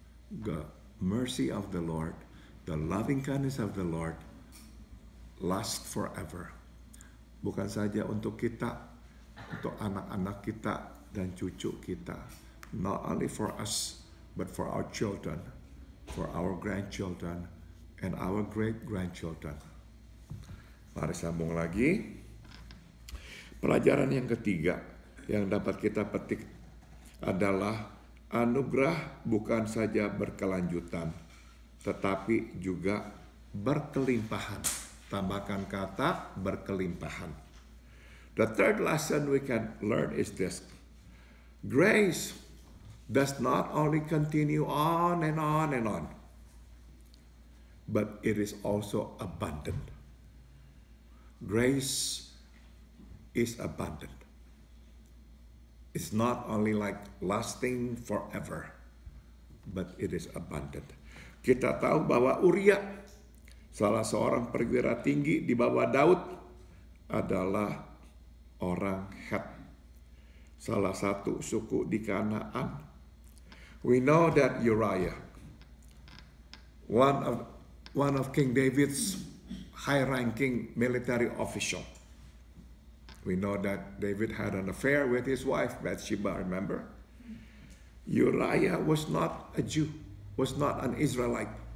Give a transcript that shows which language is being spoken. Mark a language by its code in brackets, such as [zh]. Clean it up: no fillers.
[en] The mercy of the Lord, the loving kindness of the Lord last forever. [id] Bukan saja untuk kita, untuk anak-anak kita dan cucu kita. [en] Not only for us, but for our children, for our grandchildren, and our great-grandchildren. [id] Mari sambung lagi. Pelajaran yang ketiga yang dapat kita petik adalah anugerah bukan saja berkelanjutan, tetapi juga berkelimpahan. Tambahkan kata berkelimpahan. [en] The third lesson we can learn is this. Grace does not only continue on and on and on, but it is also abundant. Grace is abundant. It's not only like lasting forever, but it is abundant. [id] Kita tahu bahwa Uria, salah seorang perwira tinggi di bawah Daud, adalah orang Het, salah satu suku di Kanaan. [en] We know that Uriah, one of King David's high-ranking military official. We know that David had an affair with his wife Bathsheba, remember? Uriah was not a Jew, was not an Israelite.